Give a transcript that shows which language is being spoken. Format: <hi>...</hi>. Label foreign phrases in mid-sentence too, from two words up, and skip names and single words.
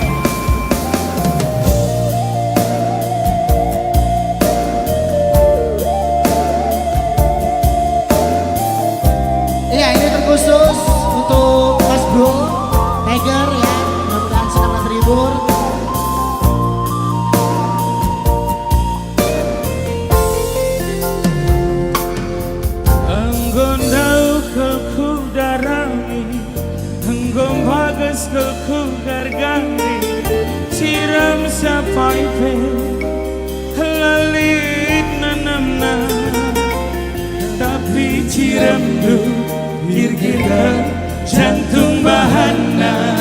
<id>Iya, ini terkhusus untuk Mas Bro, Tiger ya. Mudah-mudahan senang dan terhibur.</id> <btx>Enggon dau kelku darami, enggon bagas kelku gargani, siram sapai pe, lalit nanamna, tapi ciram du kira jantung bahana.</btx>